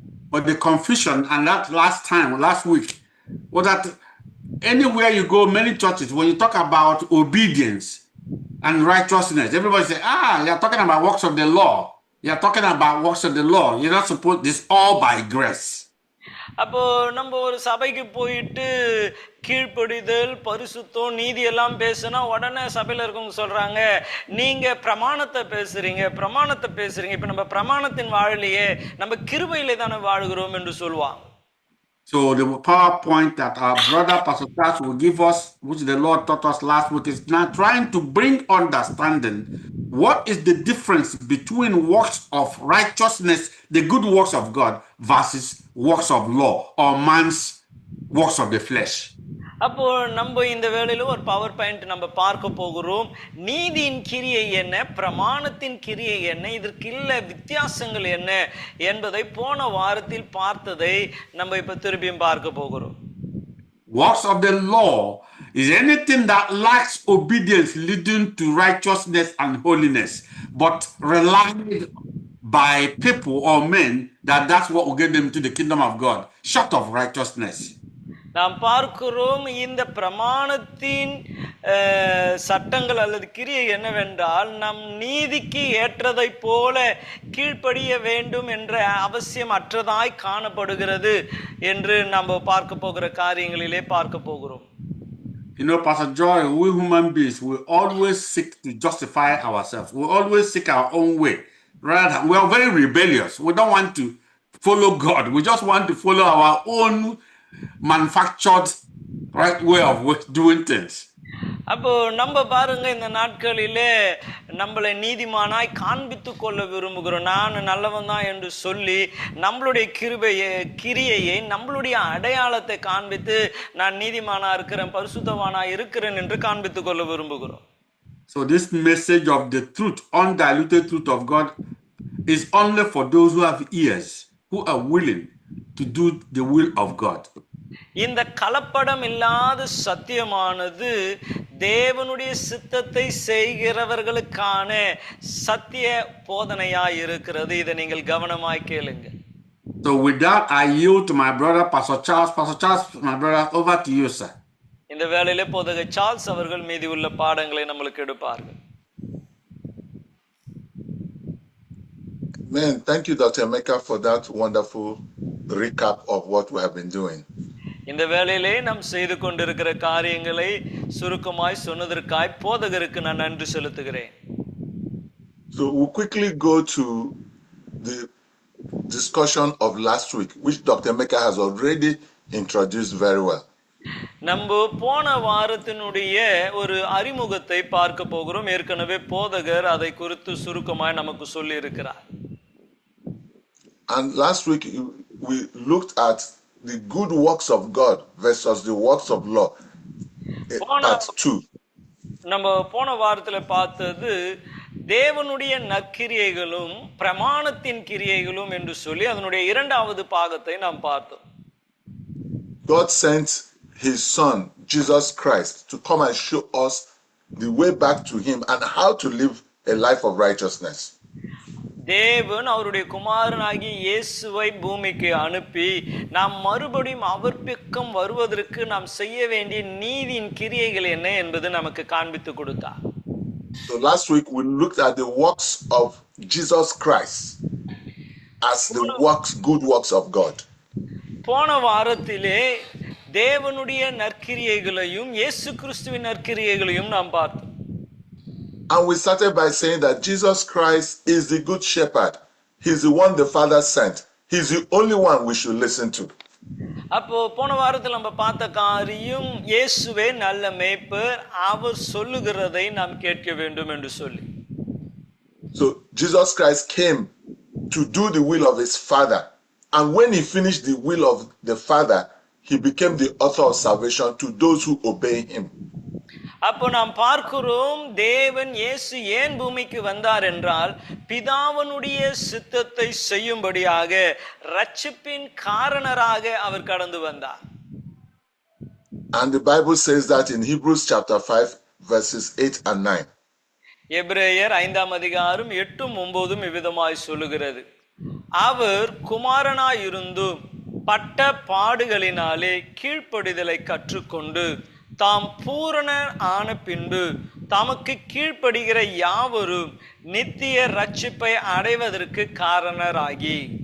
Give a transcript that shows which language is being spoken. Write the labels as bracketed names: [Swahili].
[English] But the confusion, and that last week, was that anywhere you go, many churches, when you talk about obedience and righteousness, everybody say, you're talking about works of the law. You're talking about works of the law. You're not supposed, this all by grace. [Tamil] அப்போ நம்ம ஒரு சபைக்கு போயிட்டு கீழ்ப்படிதல் பரிசுத்தம் நீதி எல்லாம் பேசுனா உடனே சபையில இருக்கவங்க சொல்றாங்க, நீங்க பிரமாணத்தை பேசுறீங்க. இப்ப நம்ம பிரமாணத்தின் வாழலையே, நம்ம கிருபையிலே தானே வாழுகிறோம் என்று சொல்லுவாங்க. [English] So the PowerPoint that our brother Pastor Charles will give us, which the Lord taught us last week, is now trying to bring understanding. What is the difference between works of righteousness, the good works of God, versus works of law or man's works of the flesh? [Tamil] அப்போ நம்ம இந்த வேளையில ஒரு power point நம்ம பார்க்க போகிறோம். நீதியின் கிரியை என்ன, பிரமாணத்தின் கிரியை என்ன, இதற்கு இல்ல வித்தியாசங்கள் என்ன என்பதை போன வாரத்தில் பார்த்ததை நம்ம இப்ப திருப்பியும் பார்க்க போகிறோம். [English] Works of the law is anything that lacks obedience leading to righteousness and holiness, but relied by people or men that's what will get them to the kingdom of God, short of righteousness. [Tamil] நாம் பார்க்கிறோம் இந்த பிரமாணத்தின் சட்டங்கள் அல்லது கிரியை என்னவென்றால் நம் நீதிக்கு ஏற்றதை போல கீழ்ப்படிய வேண்டும் என்ற அவசியம் அற்றதாய் காணப்படுகிறது என்று நம்ம பார்க்க போகிற காரியங்களிலே பார்க்க போகிறோம். [English] You know, Pastor Joy, we human beings, we always seek to justify ourselves. We always seek our own way. Rather, we are very rebellious. We don't want to follow God. We just want to follow our own manufactured right way of doing things. [Tamil] அப்போ நம்ம பாருங்க, இந்த நாட்களிலே நம்மளை நீதிமானாய் காண்பித்து கொள்ள விரும்புகிறோம். நான் நல்லவன் தான் என்று சொல்லி நம்மளுடைய கிரியையை நம்மளுடைய அடையாளத்தை காண்பித்து நான் நீதிமானா இருக்கிறேன், பரிசுத்தவானா இருக்கிறேன் என்று காண்பித்து கொள்ள விரும்புகிறோம். [English] So this message of the truth, undiluted truth of God, is only for those who have ears, who are willing to do the will of God. [Tamil] இந்த கலப்படம் இல்லாத சத்தியமானது தேவனுடைய சித்தத்தை செய்கிறவர்களுக்கான சத்திய போதனையாய் இருக்கிறது. இதை நீங்கள் கவனமாய் கேளுங்க. [English] So with that, I yield to my brother Pastor Charles. Pastor Charles, my brother, over to you, sir. [Tamil] இந்த வேளையிலே போதகர் சார்ல்ஸ் அவர்கள் மீதி உள்ள பாடங்களை நம்மளுக்கு எடுப்பார்கள். [English] Man, thank you, Dr. Emeka, for that wonderful recap of what we have been doing. [Tamil] இந்த வேளையிலே நாம் செய்து கொண்டிருக்கிற காரியங்களை சுருக்கமாய் சொன்னதற்காய் போதகருக்கு நான் நன்றி செலுத்துகிறேன். [English] So we'll quickly go to the discussion of last week, which Dr. Emeka has already introduced very well. [Tamil] நம்ம போன வாரத்தினுடைய ஒரு அறிமுகத்தை பார்க்க போகிறோம். ஏற்கனவே போதகர் அதை குறித்து சுருக்கமாய் நமக்கு சொல்லி இருக்கிறார். [English] And last week we looked at the good works of God versus the works of law. Part 2. [Tamil] நம்ம போன வாரத்துல பார்த்தது தேவனுடைய நற்கிரியைகளும் பிரமாணத்தின் கிரியைகளும் என்று சொல்லி அதனுடைய இரண்டாவது பாகத்தை நாம் பார்த்தோம். [English] God sent his son Jesus Christ to come and show us the way back to him and how to live a life of righteousness. [Tamil] தேவன் அவருடைய குமாரனாகிய இயேசுவை பூமிக்கு அனுப்பி நாம் மறுபடியும் அவர் பக்கம் வருவதற்கு நாம் செய்ய வேண்டிய நீதியின் கிரியைகள் என்ன என்பது நமக்கு காண்பித்து கொடுத்தார். [English] So last week we looked at the works of Jesus Christ as the good works of God. [Tamil] போன வாரத்திலே தேவனுடைய நற்கிரியைகளையும் இயேசு கிறிஸ்துவின் நற்கிரியைகளையும் நாம் பார்த்தோம். [English] And we started by saying that Jesus Christ is the good shepherd. He's the one the Father sent. He's the only one we should listen to. [Tamil] அப்போ போன வாரத்தில் நம்ம பார்த்த காரியம் இயேசுவே நல்ல மேய்ப்பர், அவர் சொல்லுகிறதை நாம் கேட்க வேண்டும் என்று சொல்லி. [English] So Jesus Christ came to do the will of his Father. And when he finished the will of the Father, he became the author of salvation to those who obey him. [Tamil] அப்போ நாம் பார்க்கிறோம், தேவன் இயேசு ஏன் பூமிக்கு வந்தார் என்றால் பிதாவனுடைய சித்தத்தை செய்யும்படியாக, ரட்சிப்பின் காரணராக அவர் கடந்து வந்தார். [English] And the Bible says that in Hebrews chapter 5 verses 8 and 9. [Tamil] எபிரேயர் 5ஆம் அதிகாரம் 8ம் 9ம் இவ்விதமாய் சொல்லுகிறது, அவர் குமாரனாயிருந்தும் பட்ட பாடுகளினாலே கீழ்ப்படிதலை கற்றுக்கொண்டு தாம் பூரண ஆன பின்பு தமக்கு கீழ்ப்படுகிற யாவரும் நித்திய ரட்சிப்பை அடைவதற்கு காரணராகி.